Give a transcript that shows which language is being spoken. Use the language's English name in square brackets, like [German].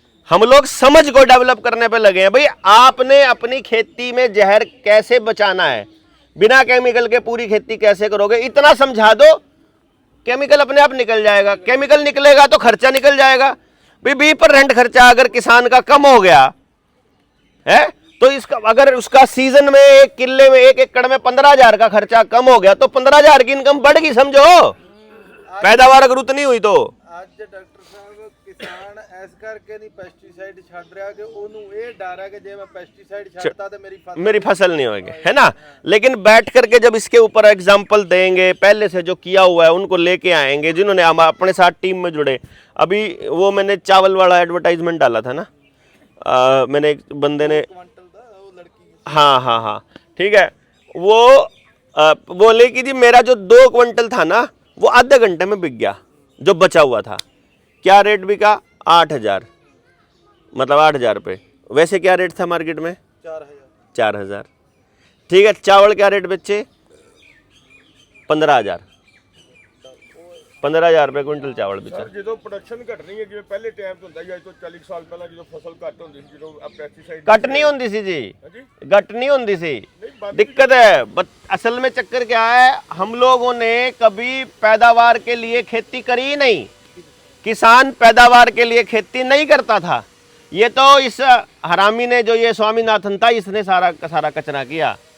[Hindi] हम लोग समझ को डेवलप करने पे लगे हैं। भाई आपने अपनी खेती में जहर कैसे बचाना है, बिना केमिकल के पूरी खेती कैसे करोगे, इतना समझा दो, केमिकल अपने आप निकल जाएगा। केमिकल निकलेगा तो खर्चा निकल जाएगा। भाई 20% खर्चा अगर किसान का कम हो गया है, तो इसका अगर उसका सीजन में एक किले में 1 एकड़ में 15,000 का खर्चा कम हो गया, तो 15,000 की इनकम बढ़ गई, समझो। पैदावार अगर उतनी हुई तो [Punjabi] ਅੱਜ ਡਾਕਟਰ ਸਾਹਿਬ ਕਿਸਾਨ ਐਸ ਕਰਕੇ ਨਹੀਂ ਪੈਸਟੀਸਾਈਡ ਛੱਡ ਰਿਹਾ ਕਿ ਉਹਨੂੰ ਇਹ ਡਰ ਹੈ ਕਿ ਜੇ ਮੈਂ ਪੈਸਟੀਸਾਈਡ ਛੱਡਤਾ [Hindi] तो मेरी फसल नहीं होगी, है ना। लेकिन बैठ करके जब इसके ऊपर एग्जाम्पल देंगे, पहले से जो किया हुआ है उनको लेके आएंगे, जिन्होंने हम अपने साथ टीम में जुड़े। अभी वो मैंने चावल वाला एडवर्टाइजमेंट डाला था ना, मैंने एक बंदे ने, हाँ ठीक है, वो बोले कि जी मेरा जो 2 क्विंटल था ना, वो आधे घंटे में बिक गया, जो बचा हुआ था। क्या रेट बिका? 8,000, मतलब 8,000 रुपये। वैसे क्या रेट था मार्केट में? 4,000। ठीक है, चावल क्या रेट बेचे? 15,000। 15,000 रुपये क्विंटल चावल बेचा। [Punjabi] ਜਦੋਂ ਪ੍ਰੋਡਕਸ਼ਨ ਘਟਣੀ ਹੈ, ਜਿਵੇਂ ਪਹਿਲੇ ਟਾਈਮ ਤੋਂ ਹੁੰਦਾ ਸੀ, ਅੱਜ ਤੋਂ 40 ਸਾਲ ਪਹਿਲਾਂ ਜਦੋਂ ਫਸਲ ਘੱਟ ਹੁੰਦੀ ਸੀ, ਜਦੋਂ ਪੈਸਟੀਸਾਈਡ [Hindi] घट नहीं होती सी जी, घट नहीं होती सी। दिक्कत है असल में, चक्कर क्या है, हम लोगों ने कभी पैदावार के लिए खेती करी ही नहीं। किसान पैदावार के लिए खेती नहीं करता था। ये तो इस हरामी ने, जो ये स्वामीनाथन था, इसने सारा कचरा किया।